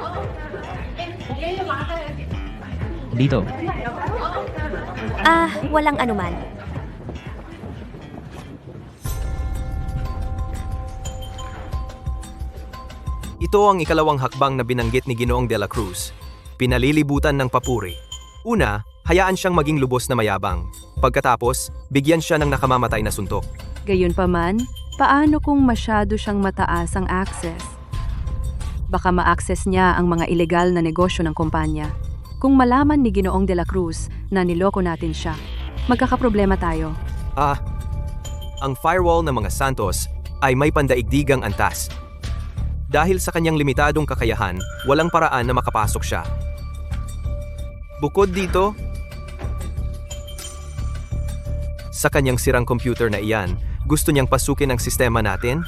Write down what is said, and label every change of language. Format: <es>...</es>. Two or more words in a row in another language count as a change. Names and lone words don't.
<tl>Dito. Walang anuman. Ito ang ikalawang hakbang na binanggit ni Ginoong de la Cruz. Pinalilibutan ng papuri. Una, hayaan siyang maging lubos na mayabang. Pagkatapos, bigyan siya ng nakamamatay na suntok. Gayunpaman, paano kung masyado siyang mataas ang access? Baka ma-access niya ang mga ilegal na negosyo ng kumpanya. Kung malaman ni Ginoong de la Cruz na niloko natin siya, magkakaproblema tayo. Ang firewall ng mga Santos ay may pandaigdigang antas. Dahil sa kanyang limitadong kakayahan, walang paraan na makapasok siya. Bukod dito, sa kanyang sirang computer na iyan, gusto niyang pasukin ang sistema natin?</tl>